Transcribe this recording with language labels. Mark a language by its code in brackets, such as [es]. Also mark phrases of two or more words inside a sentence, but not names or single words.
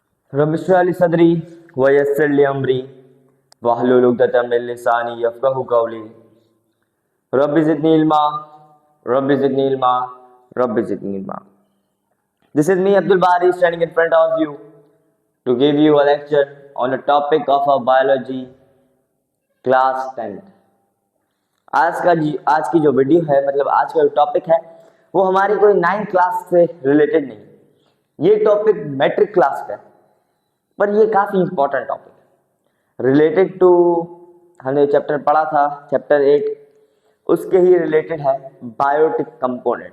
[ar] رب اشرح لي صدري ويسر لي أمري واحلل عقدة من لساني يفقهوا قولي. رب زدني علما، رب زدني علما، رب زدني علما. [en] This is me Abdul Bari standing in front of you to give you a lecture on a topic of our biology class 10th। [ur] آج کی جو ویڈیو ہے، مطلب آج کا جو ٹاپک ہے وہ ہماری کوئی 9th کلاس سے ریلیٹڈ نہیں. یہ ٹاپک [en] matric class [ur] کا ہے، پر یہ کافی [en] important topic [ur] ہے [en] related to, [ur] ہم نے چیپٹر پڑھا تھا چیپٹر 8، اس کے ہی ریلیٹڈ ہے [en] biotic component.